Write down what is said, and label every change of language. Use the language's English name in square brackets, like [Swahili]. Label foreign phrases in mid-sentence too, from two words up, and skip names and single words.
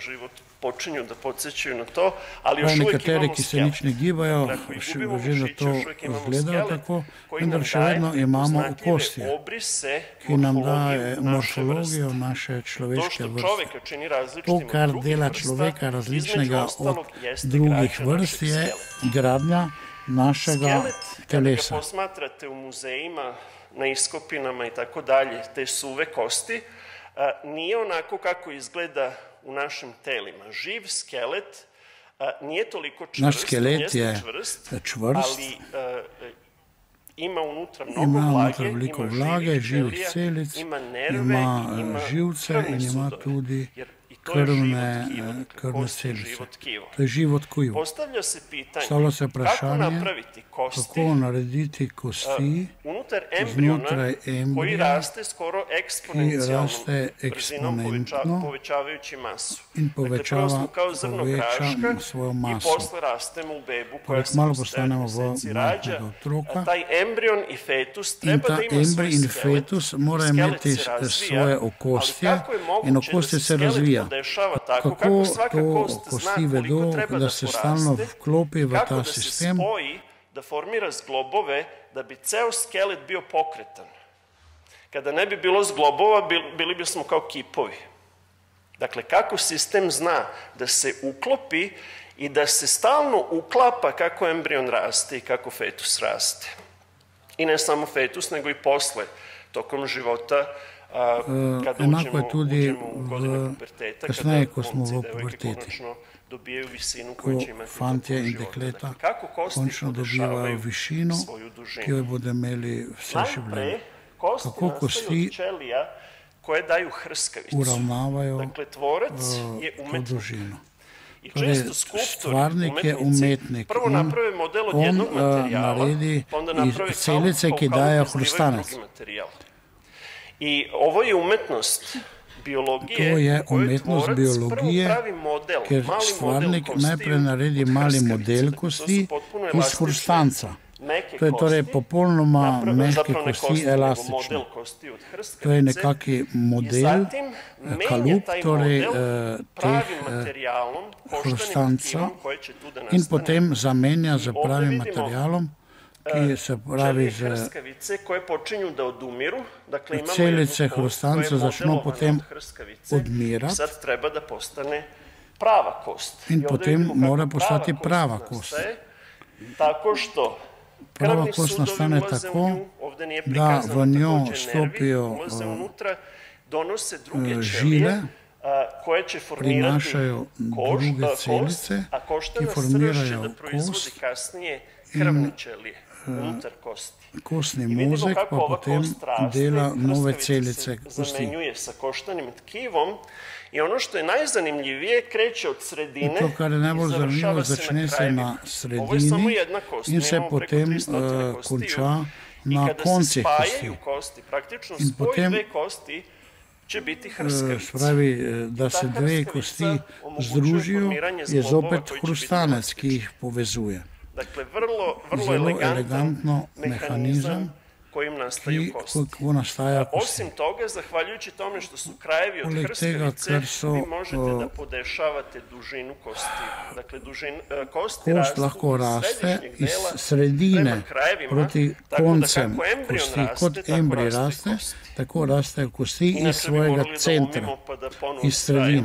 [Slovenian] Nekateri, ki se nič ne gibajo, že za to izgledajo tako, vendar še vedno imamo okostje, ki nam daje morfologijo naše človeške vrste. To, kar dela človeka različnega od drugih vrst, je gradnja našega telesa. [Serbian] Kada posmatrate u muzejima, na iskopinama i tako dalje, te suve kosti, nije onako kako izgleda u našim telima. Živ skelet nije toliko [Slovenian] Naš [Serbian] čvrst, [Slovenian] skelet je čvrst, [Serbian] ali ima unutra [Slovenian] veliko vlage, živih celic, ima živce in ima tudi krvne celice. To je živo tkivo. [Serbian] Postavlja se pitanje kako narediti kosti znotraj embrija, koji raste skoro eksponencialno povećavajući masu. [Slovenian] In povečava svojo maso. [Serbian] I posle rastemo u bebu koja se [Slovenian] malo postanemo v majhnega otroka. [Serbian] Taj embrion i fetus [Slovenian] In [Serbian] treba [Slovenian] ta [Serbian] da ima svoj [Slovenian] embrij in [Serbian] skelet. [Slovenian] fetus mora imeti svoje okostje in okostje se razvija. Kako to kosti vedo, da se stalno vklopi v ta sistem, [Serbian] da formira zglobove da bi ceo skelet bio pokretan. Kada ne bi bilo zglobova, bili bismo kao kipovi. Dakle, kako sistem zna da se uklopi i da se stalno uklapa kako embrion raste i kako fetus raste. I ne samo fetus, nego i posle, tokom života, kada uđemo u godine puberteta, [Slovenian] kasneje, ko [Serbian] kada [Slovenian] smo [Serbian] momci i [Slovenian] v [Serbian] devojke [Slovenian] puberteti. [Serbian] konačno dobijaju visinu [Slovenian] ko [Serbian] koju će imati [Slovenian] fantje [Serbian] tokom [Slovenian] in [Serbian] života. [Slovenian] dekleta [Serbian] Dakle, kako kosti [Slovenian] končno dobivajo [Serbian] podešavaju [Slovenian] višino, [Serbian] svoju dužinu. [Slovenian] ki jo bodo imeli vse življenje. [Serbian] Najpre, kosti [Slovenian] Kako [Serbian] nastaju [Slovenian] kosti [Serbian] od ćelija koje daju hrskavicu. [Slovenian] uravnavajo [Serbian] Dakle, tvorac je [Slovenian] to [Serbian] umetnik. [Slovenian] dužino. [Serbian] I [Slovenian] Torej, [Serbian] često skulptori, [Slovenian] stvarnik je [Serbian] umetnici, [Slovenian] umetnik. [Serbian] prvo naprave model od [Slovenian] On [Serbian] jednog materijala, [Slovenian] naredi [Serbian] pa onda [Slovenian] iz [Serbian] naprave [Slovenian] celice, ki daje hrustanec. [Serbian] drugi materijal. I ovo je umetnost biologije, [Slovenian] To je [Serbian] koju [Slovenian] umetnost [Serbian] tvorac [Slovenian] biologije, [Serbian] prvo pravi model, [Slovenian] ker [Serbian] mali [Slovenian] stvarnik [Serbian] model [Slovenian] najprej [Serbian] kostiju [Slovenian] naredi [Serbian] od [Slovenian] mali [Serbian] hrskavice. [Slovenian] model [Serbian] Dakle, to [Slovenian] kosti [Serbian] su potpuno [Slovenian] iz [Serbian] elastične, [Slovenian] hrustanca. [Serbian] meke [Slovenian] To je torej [Serbian] kosti, [Slovenian] popolnoma mehke [Serbian] zapravo ne [Slovenian] kosti, [Serbian] nego [Slovenian] elastične. [Serbian] model kosti od hrskavice. [Slovenian] To je nekaki model, [Serbian] I zatim menja [Slovenian] kalup, [Serbian] taj [Slovenian] torej [Serbian] model [Slovenian] teh [Serbian] pravim materijalom, koštanim [Slovenian] hrustanca [Serbian] tkivom koje će tu da nastane. [Slovenian] in potem zamenja z [Serbian] Ovdje [Slovenian] pravim [Serbian] vidimo, [Slovenian] materialom, ki se pravi [Serbian] ćelije [Slovenian] z [Serbian] hrskavice koje počinju da odumiru. Dakle, imamo [Slovenian] celice [Serbian] jednu kost koja [Slovenian] hrustanca [Serbian] je [Slovenian] začnu [Serbian] modelovana [Slovenian] potem [Serbian] od hrskavice [Slovenian] odmirati. [Serbian] i sad treba da postane prava kost. [Slovenian] In [Serbian] I ovdje [Slovenian] potem [Serbian] vidimo kako [Slovenian] mora postati prava kost. [Serbian] nastaje, tako što [Slovenian] Prava [Serbian] krvni [Slovenian] kost [Serbian] sudovi [Slovenian] nastane [Serbian] ulaze [Slovenian] tako, [Serbian] u nju, ovdje nije [Slovenian] da [Serbian] prikazano [Slovenian] v njo [Serbian] takođe nervi, [Slovenian] stopijo [Serbian] ulaze unutra, donose druge ćelije [Slovenian] žile, [Serbian] koje će formirati [Slovenian] prinašajo druge [Serbian] kost, [Slovenian] celice, [Serbian] a [Slovenian] ki [Serbian] koštana srž će [Slovenian] formirajo [Serbian] da proizvodi [Slovenian] kost [Serbian] kasnije krvne ćelije unutar kosti. [Slovenian] kostni [Serbian] I vidimo [Slovenian] mozek [Serbian] kako [Slovenian] pa [Serbian] ova [Slovenian] potem [Serbian] kost raste, [Slovenian] dela nove [Serbian] hrskavica [Slovenian] celice [Serbian] se [Slovenian] kosti. [Serbian] zamenjuje sa koštanim tkivom i ono što je najzanimljivije kreće od sredine [Slovenian] To, kar je najbolj [Serbian] i završava [Slovenian] zanimivo, [Serbian] se [Slovenian] začne [Serbian] na [Slovenian] se [Serbian] krajevima. [Slovenian] na [Serbian] Ovo je samo [Slovenian] sredini [Serbian] jedna kost, [Slovenian] in [Serbian] mi [Slovenian] se [Serbian] imamo preko [Slovenian] potem [Serbian] 300 kostiju. [Slovenian] konča [Serbian] I [Slovenian] na [Serbian] kada se [Slovenian] koncih [Serbian] spajaju [Slovenian] kosti. [Serbian] kosti, praktično [Slovenian] In [Serbian] spoj [Slovenian] potem, [Serbian] dve kosti će biti hrskavica. [Slovenian] Spravi, da se [Serbian] Ta [Slovenian] dve [Serbian] hrskavica [Slovenian] kosti [Serbian] omogućuje [Slovenian] združijo, [Serbian] formiranje [Slovenian] je [Serbian] zglobova [Slovenian] zopet [Serbian] koji će biti [Slovenian] hrustanec, ki [Serbian] elastični. [Slovenian] jih povezuje. [Serbian] Dakle, vrlo [Slovenian] Zelo [Serbian] elegantan [Slovenian] elegantno [Serbian] mehanizam kojim nastaju [Slovenian] ki [Serbian] kosti. [Slovenian] kako nastaja kosti. [Serbian] Osim toga, zahvaljujući tome što su krajevi od [Slovenian] Poleg tega, [Serbian] hrskavice, [Slovenian] ker so, [Serbian] vi možete da podešavate dužinu kosti. Dakle, kosti [Slovenian] Kost [Serbian] rastu [Slovenian] lahko [Serbian] iz [Slovenian] raste [Serbian] središnjeg [Slovenian] iz [Serbian] dela [Slovenian] sredine [Serbian] prema krajevima, [Slovenian] proti [Serbian] tako da [Slovenian] koncem [Serbian] kako embrion [Slovenian] kosti. [Serbian] raste, [Slovenian] Kot [Serbian] tako [Slovenian] embrij [Serbian] raste i [Slovenian] raste, [Serbian] kosti. [Slovenian] tako rastejo kosti iz [Serbian] Inače bi [Slovenian] svojega [Serbian] morali da [Slovenian] centra, [Serbian] umimo pa da ponovo [Slovenian] iz sredine.